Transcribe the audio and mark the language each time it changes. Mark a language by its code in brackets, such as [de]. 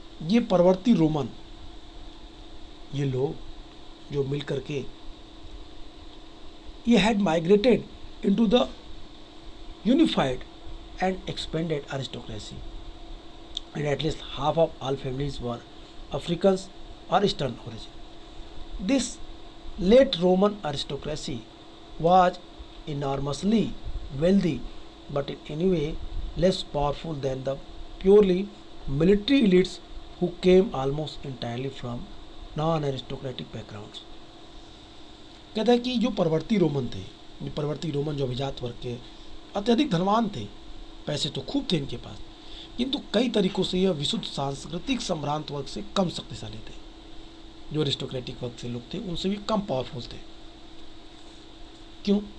[hi] ये परवर्ती रोमन, ये लोग जो मिल करके ये [en] Had migrated into the unified and expanded aristocracy, and at least half of all families were Africans or Eastern origin. This late Roman aristocracy was enormously wealthy, but in any way less powerful than the purely military elites who came almost entirely from non-aristocratic backgrounds. [hi] कहता है कि जो परवर्ती Roman थे, परवर्ती Roman जो अभिजात वर्ग के अत्यधिक धनवान थे, पैसे तो खूब थे इनके पास, किंतु कई तरीकों से यह विशुद्ध सांस्कृतिक सम्भ्रांत वर्ग से कम शक्तिशाली थे। जो एरिस्टोक्रेटिक वर्ग से लोग थे उनसे भी कम पावरफुल थे। क्यों?